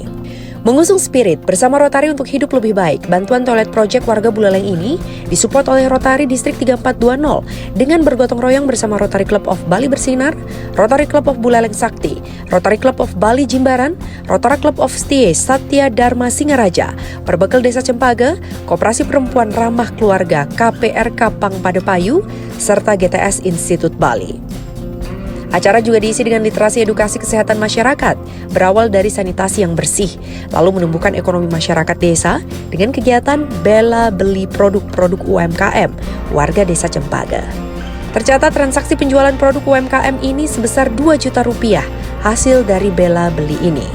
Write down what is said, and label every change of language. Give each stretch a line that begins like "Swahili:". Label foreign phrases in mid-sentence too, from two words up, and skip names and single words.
Indonesian: Mengusung spirit bersama Rotary untuk hidup lebih baik, bantuan
English: toilet project
Indonesian: warga Buleleng ini disupport oleh Rotary Distrik 3420 dengan bergotong royong bersama Rotary Club of Bali Bersinar, Rotary Club of Buleleng Sakti, Rotary Club of Bali Jimbaran, Rotary Club of Setie Satya Dharma Singaraja, Perbekel Desa Cempage, Koperasi Perempuan Ramah Keluarga KPRK Pang Padepayu, serta GTS Institut Bali. Acara juga diisi dengan literasi edukasi kesehatan masyarakat, berawal dari sanitasi yang bersih, lalu menumbuhkan ekonomi masyarakat desa dengan kegiatan bela beli produk-produk UMKM warga Desa Cempage. Tercatat transaksi penjualan produk UMKM ini sebesar 2 juta rupiah hasil dari bela beli ini.